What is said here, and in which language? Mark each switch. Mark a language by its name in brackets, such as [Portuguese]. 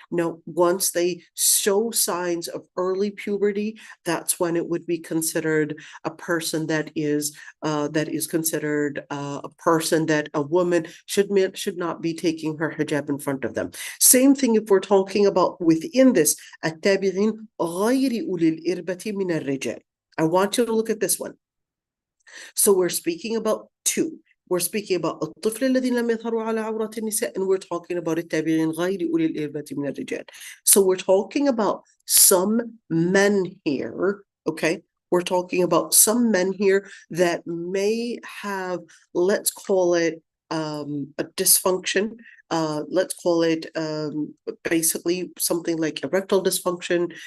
[English] No, once they show signs of early puberty, that's when it would be considered a person that is considered a person that a woman should not be taking her hijab in front of them. Same thing if we're talking about within this [Arabic] التابعين غير أولي الإربة من الرجال. [English] I want you to look at this one. So we're speaking about 2. We're speaking about [Arabic] الطفل الذين لم يظهروا على عورات النساء, [English] and we're talking about [Arabic] التابعين غير أولي الإربة من الرجال. [English] So we're talking about some men here, okay? We're talking about some men here that may have, let's call it a dysfunction. Let's call it basically something like erectile dysfunction.